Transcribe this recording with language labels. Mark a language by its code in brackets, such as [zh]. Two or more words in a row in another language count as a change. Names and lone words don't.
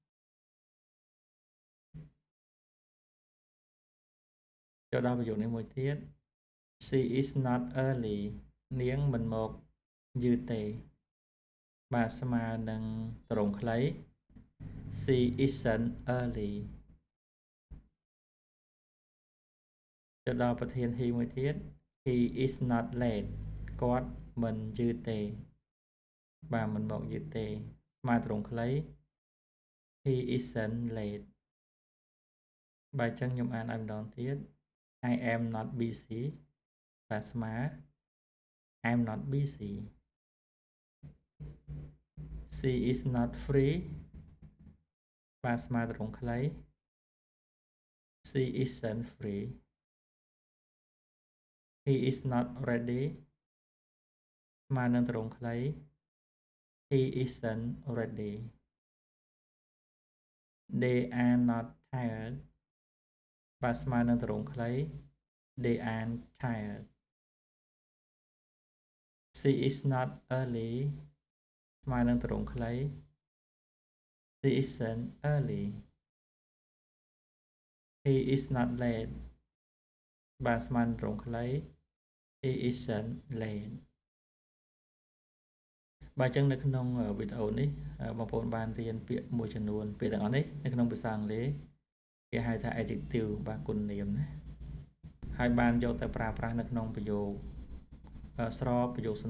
[km] ចូលដល់ប្រយោគនេះមួយទៀត [en] she is not early [km] នាងមិនមកយឺតទេបាទស្មើនឹងទម្រង់ខ្លី [en] she isn't early [km] ចូលដល់ប្រធាន he មួយទៀត [en] he is not late [km] គាត់មិនយឺតទេបាទមិនមកយឺតទេស្មើទម្រង់ខ្លី [en] he isn't late [km] បាទអញ្ចឹងខ្ញុំអានឲ្យម្ដងទៀត [en] I am not busy [km] បាទស្មើ [en] I'm not busy she is not free [km] បាទស្មើទម្រង់ខ្លី [en] she isn't free he is not ready [km] ស្មើនឹងទម្រង់ខ្លី [en] he isn't ready they are not tired [km] បាទស្មើនឹងទម្រង់ខ្លី [en] they aren't tired she is not early [km] ស្មើនឹងទម្រង់ខ្លី [en] she isn't early he is not late [km] បាទស្មើនឹងទម្រង់ខ្លី [en] he isn't late [km] បាទអញ្ចឹងនៅក្នុងវីដេអូនេះបងប្អូនបានរៀនពាក្យមួយចំនួនពាក្យទាំងអស់នេះនៅក្នុងភាសា អង់គ្លេសគេហៅថា adjective បាទគុណនាមណាហើយបានយកទៅប្រើប្រាស់នៅក្នុងប្រយោគស្របប្រយោគសំ